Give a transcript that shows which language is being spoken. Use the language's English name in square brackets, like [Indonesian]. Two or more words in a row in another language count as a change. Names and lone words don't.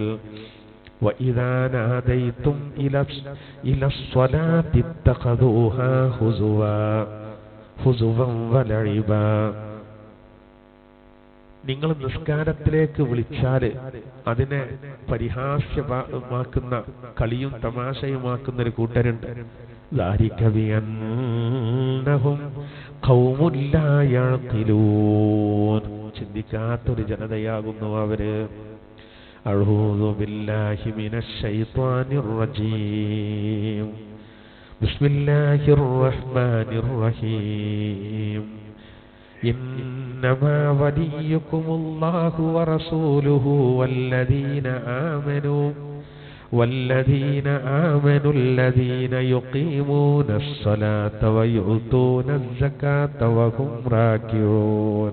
[Arabic] وإذا ناديتم إلى الصلاة اتخذوها هزوا ولعبا, [Malayalam] നിങ്ങൾ നിസ്കാരത്തിലേക്ക് വിളിച്ചാല് അതിനെ പരിഹാസ്യമാക്കുന്ന കളിയും തമാശയുമാക്കുന്ന ഒരു കൂട്ടരുണ്ട്. [Arabic] ذلك بأنهم قوم لا يعقلون, [Malayalam] ചിന്തിക്കാത്തൊരു ജനതയാകുന്നു അവര്. [Arabic] أعوذ بالله من الشيطان الرجيم. بسم الله الرحمن الرحيم. إنما وليكم الله ورسوله والذين آمنوا الذين يقيمون الصلاة ويؤتون الزكاة وهم راكعون.